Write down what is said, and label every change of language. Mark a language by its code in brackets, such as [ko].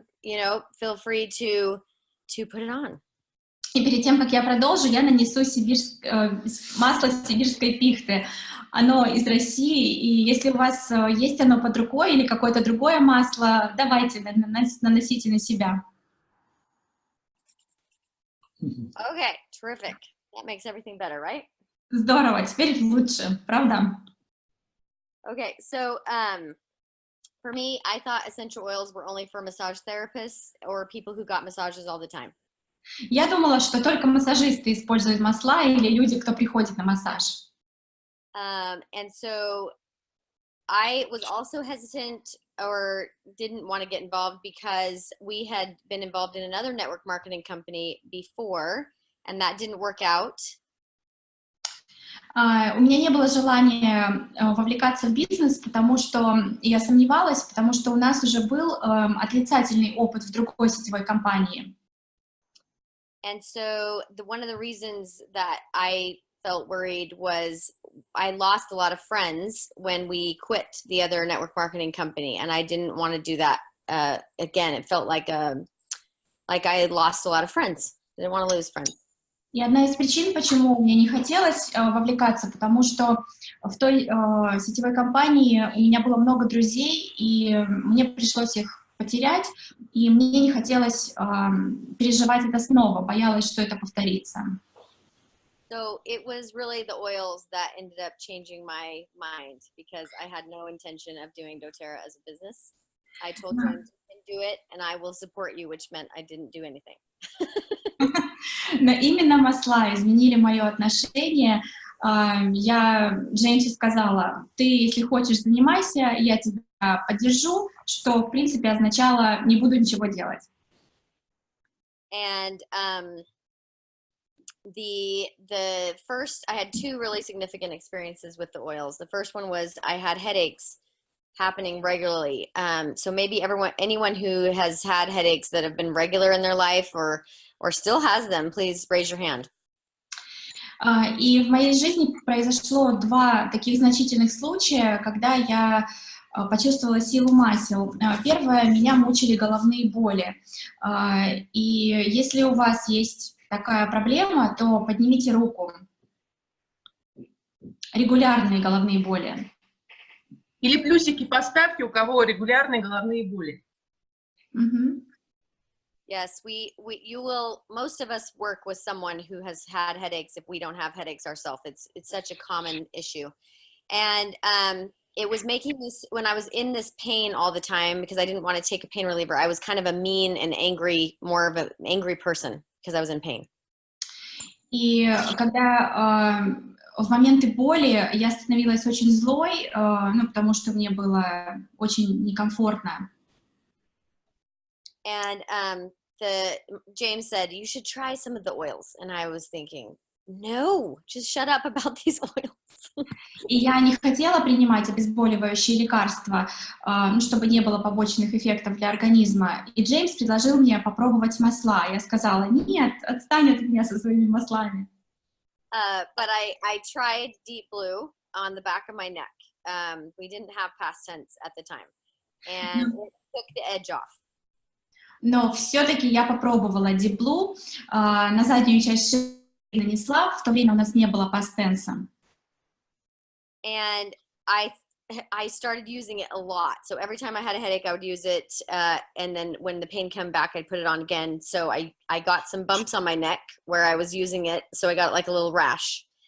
[en] You know, feel free to put it on. [ru] И перед тем, как я продолжу, я нанесу масло сибирской пихты. Оно из России, и если у вас есть оно под рукой или какое-то другое масло, давайте, наносите на себя. [en] Okay, terrific. That makes everything better, right? [ru] Здорово, теперь лучше, правда? [en] Okay, so for me, I thought essential oils were only for massage therapists or people who got massages all the time. [ru] Я думала, что только массажисты используют масла или люди, кто приходит на массаж. [en] And so I was also hesitant or didn't want to get involved because we had been involved in another network marketing company before, and that didn't work out. [ru] У меня не было желания вовлекаться в бизнес, потому что я сомневалась, потому что у нас уже был отрицательный опыт в другой сетевой компании. [en] And so one of the reasons that I felt worried was I lost a lot of friends when we quit the other network marketing company, and I didn't want to do that again. It felt like I lost a lot of friends. I didn't want to lose friends. [ru] И одна из причин, почему мне не хотелось вовлекаться, потому что в той сетевой компании у меня было много друзей, и мне пришлось их потерять, и мне не хотелось переживать это снова, боялась, что это повторится. [en] So it was really the oils that ended up changing my mind because I had no intention of doing doTERRA as a business. I told James, you can do it, and I will support you, which meant I didn't do anything. [ru] Но именно масла изменили мое отношение. Я Джеймсу сказала, ты, если хочешь, занимайся, я тебя поддержу, что, в принципе, означало, не буду ничего делать. [en] And the first, I had two really significant experiences with the oils. The first one was I had headaches happening regularly. So maybe anyone who has had headaches that have been regular in their life or still has them, please raise your hand. [ru] И в моей жизни произошло два таких значительных случая, когда я почувствовала силу масел. Первое, меня мучили головные боли. И если у вас есть такая проблема, то поднимите руку. Регулярные головные боли. Или плюсики поставьте, у кого регулярные головные боли. [en] Yes, you will, most of us work with someone who has had headaches if we don't have headaches ourselves. It's such a common issue. And it was making this, when I was in this pain all the time, because I didn't want to take a pain reliever, I was kind of a mean and angry, more of an angry person because I was in pain. [ru] И когда в моменты боли я становилась очень злой, потому что мне было очень некомфортно. [en] And James said, you should try some of the oils. And I was thinking, no, just shut up about these oils. [ru] И я не хотела принимать обезболивающие лекарства, чтобы не было побочных эффектов для организма. И Джеймс предложил мне попробовать масла. Я сказала, нет, отстань от меня со своими маслами. [en] But I tried Deep Blue on the back of my neck. We didn't have past tense at the time. And it took the edge off. [ru] Но все-таки я попробовала Deep Blue, на заднюю часть шеи нанесла, в то время у нас не было пастенса. [en] And I started using it a lot. So every time I had a headache, I would use it. And then when the pain came back, I'd put it on again. So I got some bumps on my neck where I was using it. So I got like a little rash.